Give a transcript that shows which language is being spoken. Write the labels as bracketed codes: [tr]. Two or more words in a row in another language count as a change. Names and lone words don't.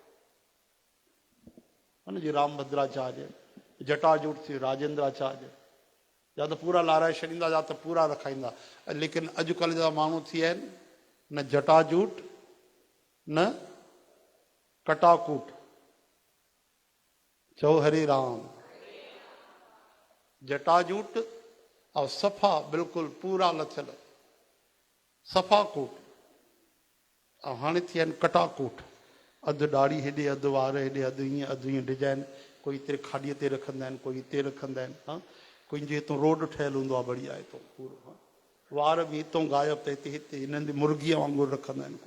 [sd] हुनजी रामभद्राचार्य, जटाजूट थी राजेंद्राचार्य, या त पूरा लाराए छॾींदा या त पूरा रखाईंदा। लेकिन अॼुकल्ह जा माण्हू थी विया आहिनि न जटाजूट न कटाकूट। चओ हरे राम। जटाजूट और सफ़ा बिल्कुलु पूरा लथियल सफ़ा कूट, ऐं हाणे थी विया आहिनि कटाकूट। अधु दाढ़ी हेॾे, अधु वार हेॾे, अधु ईअं डिजाइन। कोई हिते खाॾीअ ते रखंदा आहिनि, कोई हिते रखंदा आहिनि। हा, कोई जे हितां रोड ठहियलु हूंदो आहे बढ़िया हितां पूरो, हा, वार बि हितां गायब त हिते हिते हिननि जी मुर्गीअ वांगुरु रखंदा आहिनि।